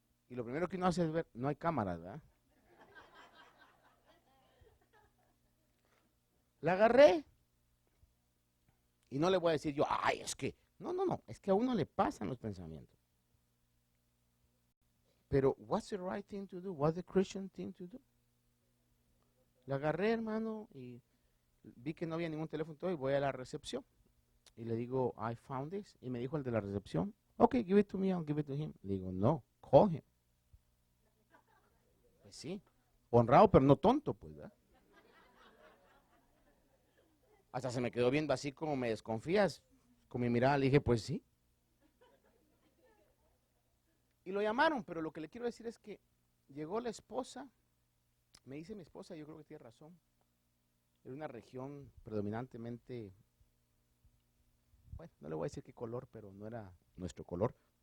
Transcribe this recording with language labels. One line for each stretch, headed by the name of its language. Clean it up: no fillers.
Spanish: Y lo primero que uno hace es ver, no hay cámaras, ¿verdad? La agarré. Y no le voy a decir yo, es que, no, es que a uno le pasan los pensamientos.
English: Pero, what's the right thing to do? What's the Christian thing to do?
Spanish: La agarré, hermano, y vi que no había ningún teléfono y voy a la recepción. Y le digo,
English: I found this.
Spanish: Y me dijo el de la recepción,
English: okay, give it to me, I'll give it to him.
Spanish: Le digo, no,
English: call him.
Spanish: Pues sí, honrado pero no tonto, pues, ¿verdad? Hasta se me quedó viendo así como me desconfías. Con mi mirada le dije, pues sí. Y lo llamaron, pero lo que le quiero decir es que llegó la esposa, me dice mi esposa, yo creo que tiene razón, era una región predominantemente, bueno, no le voy a decir qué color, pero no era nuestro color.